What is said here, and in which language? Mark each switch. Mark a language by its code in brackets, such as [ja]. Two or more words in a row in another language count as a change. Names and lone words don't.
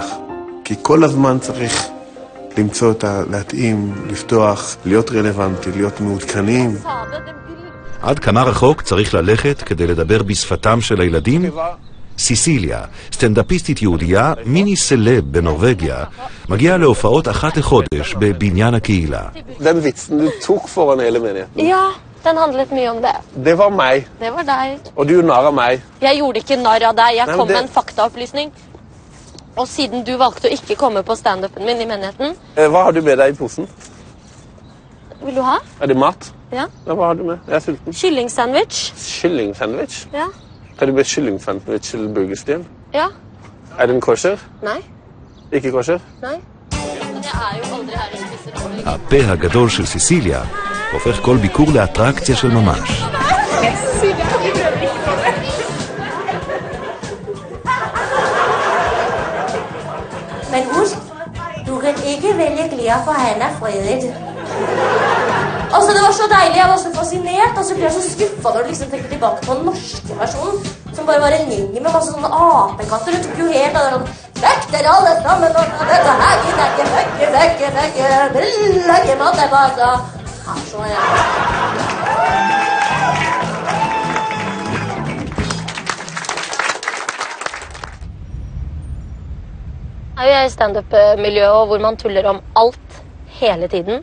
[he] כי כל הזמן צריך למצוא להתאים, לפתוח, להיות רלוונטי, להיות מעודכנים. עד כמה רחוק צריך ללכת כדי לדבר בשפתם של הילדים? סיסיליה, סטנדאפיסטית יהודייה, מיני סלב בנורווגיה, מגיעה להופעות אחת לחודש בבניין הקהילה. [no] Den vitsen du tok foran hele menigheten. Ja, den handlet mye om det. Det var meg. Det var deg. Og du gjorde narr av meg. Jeg gjorde ikke narr av deg, jeg Nei, kom det- med en faktaopplysning. Og siden du valgte å ikke komme på stand-upen min i menigheten, Hva har du med deg i posen? vil du ha? Er det mat? Ja. Ja, hva har du med? Jeg er sulten. Kyllingsandwich? Kyllingsandwich? Ja. Kan du be kyllingsandwich til burgerstien? Ja. Er den kosher? Nei. Ikke kosher? Nei. Men jeg er jo aldri her og spiser ordentlig. [he] הפה הגדול של סיסיליה הופך כל ביקור לאטרקציה של ממש. [no] Men husk, du kan ikke velge klær, for han fredet. Altså, det var så deilig, jeg var så fascinert, og så ble jeg så skuffet når du liksom tenker tilbake på den norske versjonen, som bare var en linje med masse sånne apekatter. Det tok jo helt av det sånn, vekk dere alle sammen, og dette her, vekk, brillage mat, det var så, så Jeg er jo i stand-up-miljøet, hvor man tuller om alt hele tiden.